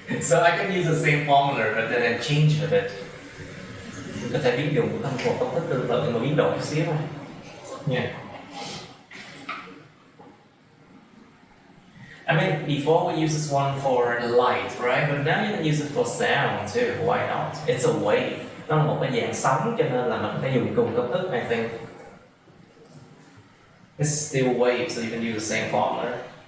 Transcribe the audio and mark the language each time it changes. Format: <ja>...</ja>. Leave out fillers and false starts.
<en>So I can use the same formula, but then I change a bit.</en> <vi>Có thể biến dụng của một công thức tương tự nhưng mà biến đổi chút xíu thôi.</vi> <en>Yeah. I mean, before we use this one for light, right? But now you can use it for sound too. Why not? It's a wave.</en> <vi>Nó là một cái dạng sóng, cho nên là mình có thể dùng cùng công thức.</vi> <en>I think it's still wave, so you can use the same formula.</en>